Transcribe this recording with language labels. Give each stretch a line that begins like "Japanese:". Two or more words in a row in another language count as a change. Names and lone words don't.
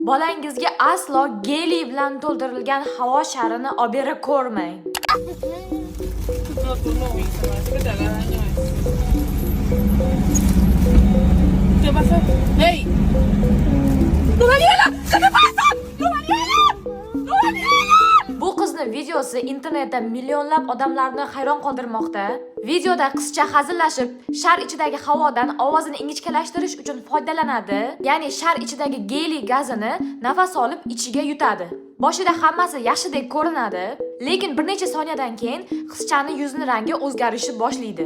Uzbek: Bolangizga aslo geli bilan to'ldirilgan havo sharini olib berib ko'rmang.
Spanish: No, tú no, Isa, parece que te haga daño eso. ¿Qué pasó? ¡Hey! ¡No, Daniela! ¿Qué te pasa? ¡No, Daniela! ¡No, Daniela!
Uzbek: Bu qizni videosi internetda millionlab odamlarni hayron qoldirmoqda. Videoda qizcha hazillashib, shar ichidagi havodan ovozini ingichkalashtirish uchun foydalanadi. Ya'ni shar ichidagi geli gazini nafas olib ichiga yutadi. Boshida hammasi yaxshidek ko'rinadi, lekin bir necha soniyadan keyin qizchaning yuzining rangi o'zgarishni boshlaydi.